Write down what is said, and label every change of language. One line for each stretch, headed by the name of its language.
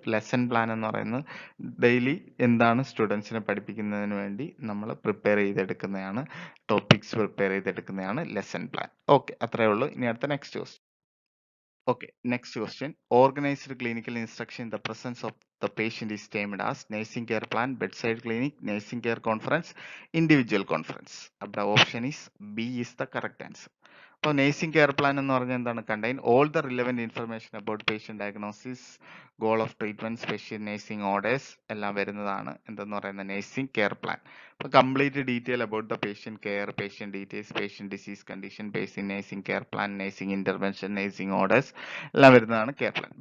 Malayalam: Lesson plan എന്ന് പറയുന്നത് daily എന്താണ് സ്റ്റുഡൻസിനെ പഠിപ്പിക്കുന്നതിന് വേണ്ടി നമ്മൾ prepare ചെയ്തെടുക്കുന്നതാണ്, topics prepare ചെയ്തെടുക്കുന്നതാണ് lesson plan. Okay, അത്രയേ ഉള്ളൂ. ഇനി അടുത്ത next question.
English: Okay, next question. Organized clinical instruction in the presence of the patient is termed as nursing care plan, bedside clinic, nursing care conference, individual conference. The option is B is the correct answer.
Malayalam: അപ്പോൾ nursing care plan എന്ന് പറഞ്ഞാൽ എന്താണ്?
English: contain all the relevant information about patient diagnosis, goal of treatment, special nursing orders
Malayalam: എല്ലാം വരുന്നതാണ് എന്തെന്ന് പറയുന്ന nursing care plan. അപ്പോൾ
English: complete detail about the patient care,
Malayalam: patient details, patient disease condition, basic nursing care plan, nursing intervention, nursing orders എല്ലാം വരുന്നതാണ് care plan.